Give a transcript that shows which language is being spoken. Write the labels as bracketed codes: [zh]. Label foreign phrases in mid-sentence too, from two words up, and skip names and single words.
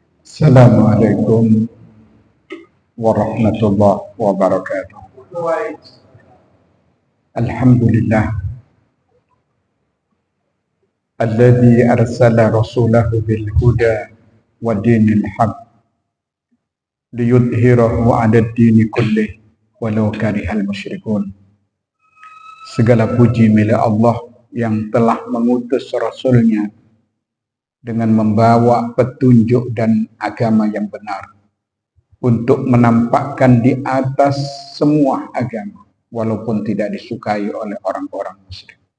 [ar] السلام عليكم ورحمة الله وبركاته. الحمد لله الذي أرسل رسوله بالهدى ودين الحق ليظهره على الدين كله ولو كره المشركون. [id] Segala puji milik Allah yang telah mengutus rasulnya dengan membawa petunjuk dan agama yang benar untuk menampakkan di atas semua agama walaupun tidak disukai oleh orang-orang musyrik.